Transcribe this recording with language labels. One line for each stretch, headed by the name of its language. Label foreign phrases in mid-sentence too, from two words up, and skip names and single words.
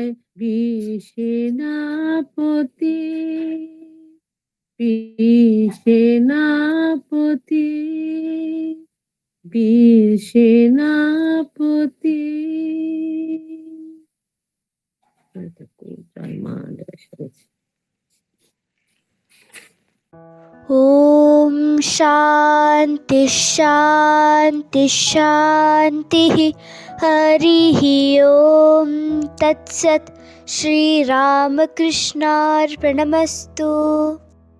Bangla: বীর সেনাপতি, বীর সেনাপতি, বীর সেনাপতি। জয় মা, জয় সরস্বতী।
Sanskrit: ॐ शान्ति शान्ति शान्तिः। हरिः ॐ तत्सत्। श्रीरामकृष्णार्पणमस्तु।